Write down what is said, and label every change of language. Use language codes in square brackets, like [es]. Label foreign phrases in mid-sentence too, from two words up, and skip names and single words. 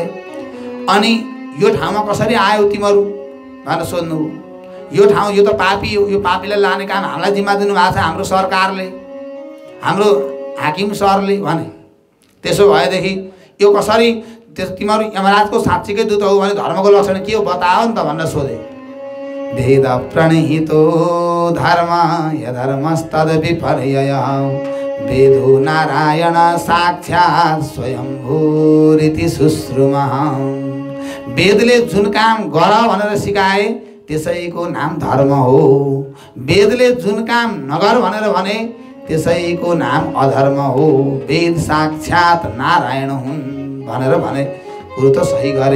[ne] अनि यो ठाउँमा कसरी आयो तिमीहरू भनेर सोध्नुभयो। यो ठाउँ यो त पापी हो, यो पापीलाई लाने काम हामीलाई जिम्मा दिनुभएको छ हाम्रो सरकारले, हाम्रो हाकिम सरले भने। त्यसो भएदेखि यो कसरी तिमीहरू यमराजको साँच्चीकै दूत हो भने धर्मको लक्षण के हो बताओ नि त भनेर सोधे। [sa] वेद प्रणहितो धर्म यधर्मस्तद विपर्यय वेदो नारायण साक्षात् स्वयंभूरिति सुश्रुमा। [ne] वेदले जुन काम गर भनेर सिकाए त्यसैको नाम धर्म हो। वेदले जुन काम नगर भनेर भने त्यसैको नाम अधर्म हो। वेद साक्षात् नारायण हुन् भनेर भने कुरो त सही गरे।